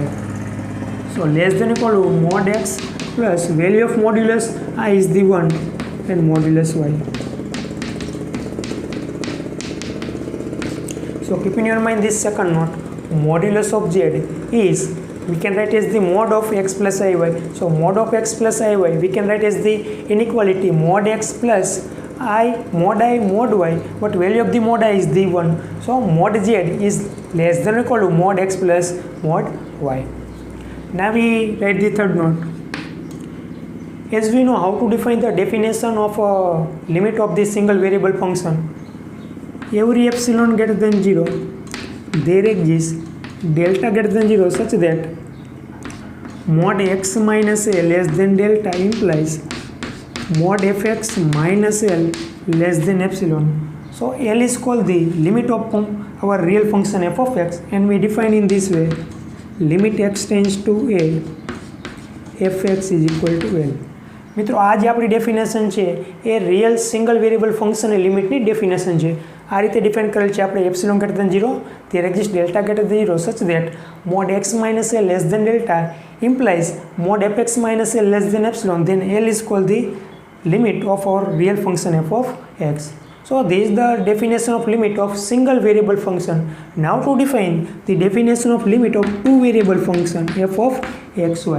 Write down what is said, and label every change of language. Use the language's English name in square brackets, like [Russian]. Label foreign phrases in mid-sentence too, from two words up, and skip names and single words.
[English] So less than or equal to mod x plus value of modulus I is the 1 and modulus y. So keep in your mind this second note, modulus of z is, we can write as the mod of x plus iy. So mod of x plus iy we can write as the inequality mod x plus I mod y, but value of the mod I is the 1. So mod z is less than or equal to mod x plus mod y. Now we write the third note. As we know how to define the definition of a limit of this single variable function, every epsilon greater than 0 there exists delta greater than 0 such that mod x minus a less than delta implies mod fx minus L less than epsilon. So L is called the limit of our real function f of x, and we define in this way: limit x tends to a fx is equal to L. [Gujarati] મિત્રો આ જે આપણી ડેફિનેશન છે એ [English] real single variable functionની limitની definition [Gujarati] છે. આ રીતે ડિફાઇન કરેલ છે આપણે [English] epsilon greater than 0, there exists delta greater than 0 such that mod x minus L less than delta implies mod fx minus L less than epsilon, then L is called the limit of our real function f of x. So this is the definition of limit of single variable function. Now to define the definition of limit of two variable function f of xy.